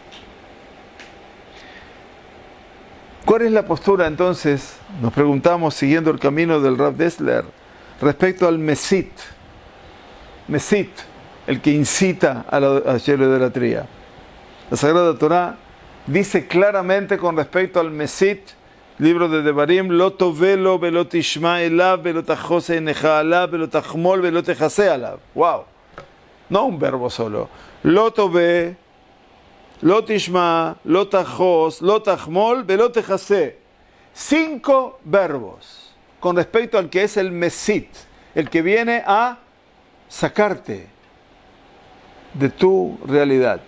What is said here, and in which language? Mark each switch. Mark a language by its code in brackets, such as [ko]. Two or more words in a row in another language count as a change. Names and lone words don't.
[es] ¿Cuál es la postura entonces? Nos preguntamos, siguiendo el camino del Rav Dessler, respecto al Mesit. Mesit, el que incita a la idolatría. La Sagrada Torá dice claramente con respecto al Mesit, libro de Devarim, [he] לא תאבה לו ולא תשמע אליו ולא תחוס עינך עליו ולא תחמול ולא תכסה עליו. [es] Wow. No un verbo solo. [he] לא תאבה, לא תשמע, לא תחוס, לא תחמול, ולא תכסה. [es] 5 verbos con respecto al que es el mesit, el que viene a sacarte de tu realidad.